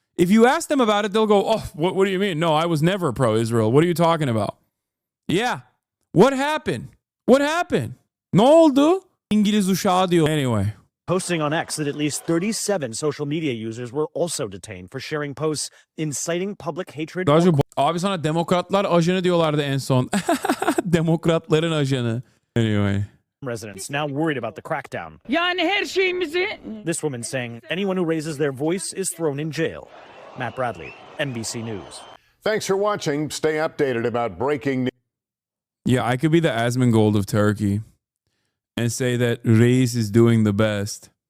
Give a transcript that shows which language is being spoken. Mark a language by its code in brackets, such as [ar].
[en] If you ask them about it, they'll go, oh, what do you mean? No, I was never pro-Israel. What are you talking about? Yeah. What happened? What happened? [tr] Ne oldu? İngiliz uşağı diyor. [en] Anyway. Posting on X that at least 37 social media users were also detained for sharing posts inciting public hatred. [tr] Abi sana demokratlar ajanı diyorlardı en son. Demokratların ajanı. Anyway. [en] Residents now worried about the crackdown. This woman saying anyone who raises their voice is thrown in jail. Matt Bradley, NBC News. Thanks for watching. Stay updated about breaking news. Yeah, I could be the Asmongold of Turkey and say that Reis is doing the best.